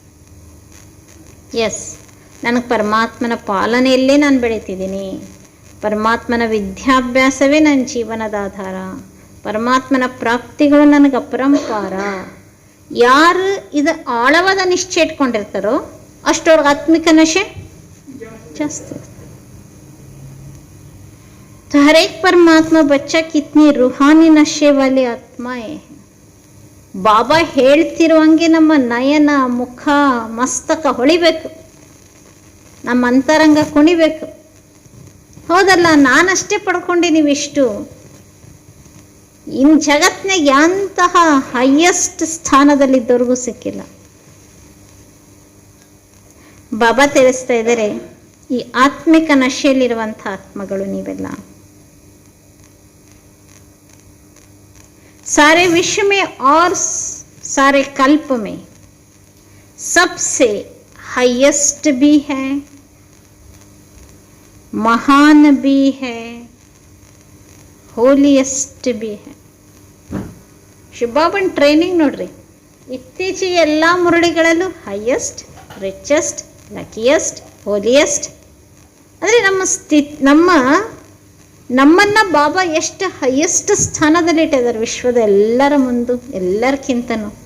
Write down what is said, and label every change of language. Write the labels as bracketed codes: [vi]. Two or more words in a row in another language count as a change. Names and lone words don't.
[kn] ಎಸ್, ನನಗೆ ಪರಮಾತ್ಮನ ಪಾಲನೆಯಲ್ಲೇ ನಾನು ಬೆಳೀತಿದ್ದೀನಿ. ಪರಮಾತ್ಮನ ವಿದ್ಯಾಭ್ಯಾಸವೇ ನನ್ನ ಜೀವನದ ಆಧಾರ. ಪರಮಾತ್ಮನ ಪ್ರಾಪ್ತಿಗಳು ನನಗೆ ಅಪರಂಪಾರ. ಯಾರು ಇದು ಆಳವಾದ ನಿಶ್ಚಯ ಇಟ್ಕೊಂಡಿರ್ತಾರೋ ಅಷ್ಟವ್ರಿಗೆ ಆತ್ಮಿಕ ನಶೆ ಜಾಸ್ತಿ. [hi] तो हर एक परमात्मा बच्चा कितनी रूहानी नशे वाले आत्माएं हैं. [kn] ಬಾಬಾ ಹೇಳ್ತಿರುವಂಗೆ ನಮ್ಮ ನಯನ, ಮುಖ, ಮಸ್ತಕ ಹೊಳಿಬೇಕು, ನಮ್ಮ ಅಂತರಂಗ ಕುಣಿಬೇಕು. ಹೌದಲ್ಲ, ನಾನಷ್ಟೇ ಪಡ್ಕೊಂಡಿದ್ದೀವಿಷ್ಟು. ಇನ್ನು ಜಗತ್ನಾಗ ಎಂತಹ ಹೈಯೆಸ್ಟ್ ಸ್ಥಾನದಲ್ಲಿದ್ದವ್ರಿಗೂ ಸಿಕ್ಕಿಲ್ಲ. ಬಾಬಾ ತಿಳಿಸ್ತಾ ಇದ್ದಾರೆ, ಈ ಆತ್ಮಿಕ ನಶೆಯಲ್ಲಿರುವಂಥ ಆತ್ಮಗಳು ನೀವೆಲ್ಲ. [hi] सारे विश्व में और सारे कल्प में सबसे हाईएस्ट भी है, महान भी है, ಹೋಲಿಯೆಸ್ಟ್ भी है. [kn] ಶಿವಬಾಬನ್ ಟ್ರೈನಿಂಗ್ ನೋಡ್ರಿ, ಇತ್ತೀಚೆಗೆ ಎಲ್ಲ ಮುರಳಿಗಳಲ್ಲೂ [en] highest, richest, luckiest, holiest. [kn] ಅಂದರೆ ನಮ್ಮನ್ನ ಬಾಬಾ ಎಷ್ಟು ಹೈಯೆಸ್ಟ್ ಸ್ಥಾನದಲ್ಲಿ ಇಟ್ಟಿದ್ದಾರೆ ವಿಶ್ವದ ಎಲ್ಲರ ಮುಂದೆ, ಎಲ್ಲರಿಗಿಂತನೂ.